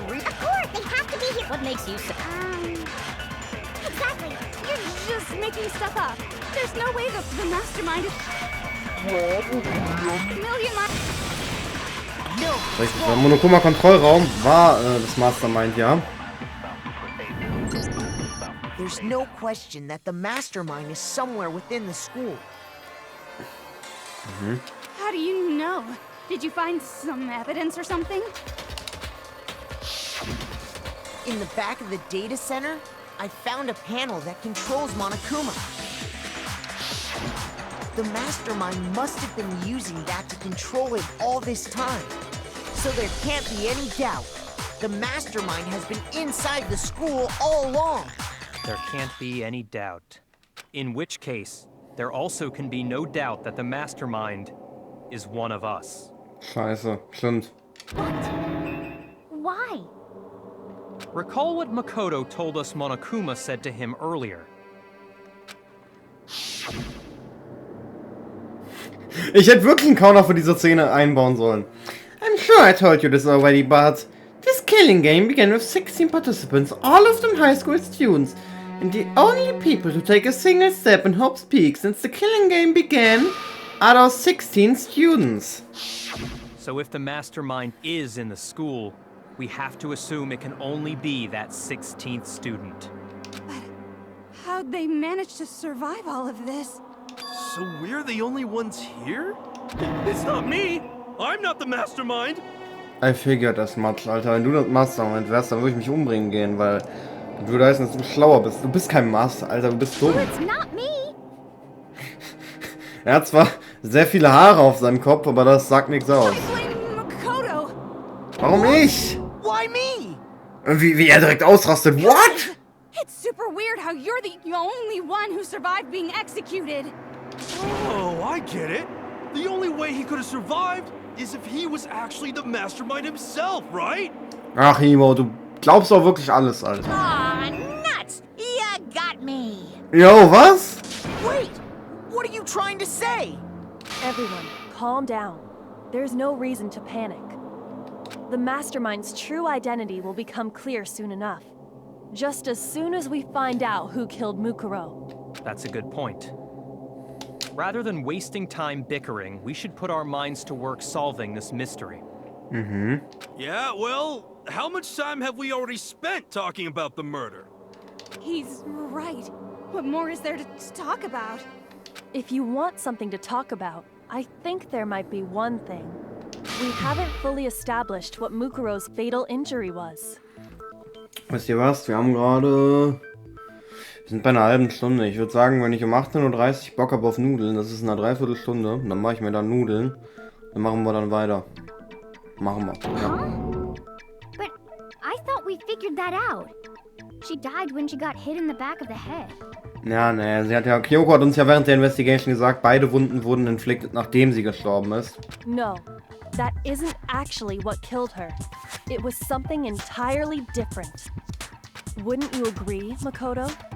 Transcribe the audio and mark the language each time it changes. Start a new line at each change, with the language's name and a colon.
English: Of course, they have to be here. What makes you so... Exactly. You're just making stuff up. There's no way the mastermind is a million miles.
German: Richtig, der Monokuma-Kontrollraum war das Mastermind, ja.
English: There's no question that the mastermind is somewhere within the school. How do you know? Did you find some evidence or something? In the back of the data center, I found a panel that controls Monokuma. The mastermind must have been using that to control it all this time. So there can't be any doubt. The mastermind has been inside the school all along. There can't be any doubt. In which case, there also can be no doubt that the mastermind is one of us.
German: Scheiße, stimmt.
English: Why? Recall what Makoto told us Monokuma said to him earlier.
German: Ich hätte wirklich einen Counter für diese Szene einbauen sollen.
English: I'm sure I told you this already, but this killing game began with 16 participants, all of them high school students, and the only people to take a single step in Hope's Peak since the killing game began are those 16 students. So if the mastermind is in the school, we have to assume it can only be that 16th student. How'd they manage to survive all of this? So we're the only ones here? It's not me! I'm not the mastermind! I figured as much, Alter.
German: Wenn du das Mastermind wärst, dann würde ich mich umbringen gehen, weil du da heißt, dass du schlauer bist. Du bist kein Master, Alter, du bist dumm.
English: It's not me.
German: Er hat zwar sehr viele Haare auf seinem Kopf, aber das sagt nichts aus.
English: I blame Makoto.
German: Warum ich?
English: Why me?
German: Wie er direkt ausrastet.
English: What? It's super weird how you're the only one who survived being executed. Oh, I get it. The only way he could have survived is if he was actually the mastermind himself, right?
German: Ach, Ivo, du glaubst doch wirklich alles, Alter.
English: Aw, nuts! You got me!
German: Jo, was?
English: Wait! What are you trying to say? Everyone, calm down. There's no reason to panic. The mastermind's true identity will become clear soon enough. Just as soon as we find out who killed Mukuro. That's a good point. Rather than wasting time bickering, we should put our minds to work solving this mystery. Yeah, well, how much time have we already spent talking about the murder? He's right. What more is there to talk about? If you want something to talk about, I think there might be one thing. We haven't fully established what Mukuro's fatal injury was.
German: Wisst ihr was? Wir haben gerade... Wir sind bei einer halben Stunde. Ich würde sagen, wenn ich um 18:30 Uhr Bock habe auf Nudeln, das ist in einer Dreiviertelstunde, dann mache ich mir dann Nudeln. Dann machen wir dann weiter. Machen wir. Ja.
English: But I thought we figured that out. She died when she got hit in the back of the head.
German: Ja, ne, Kyoko hat uns ja während der Investigation gesagt, beide Wunden wurden inflicted, nachdem sie gestorben ist.
English: No, that isn't actually what killed her. It was something entirely different. Wouldn't you agree, Makoto?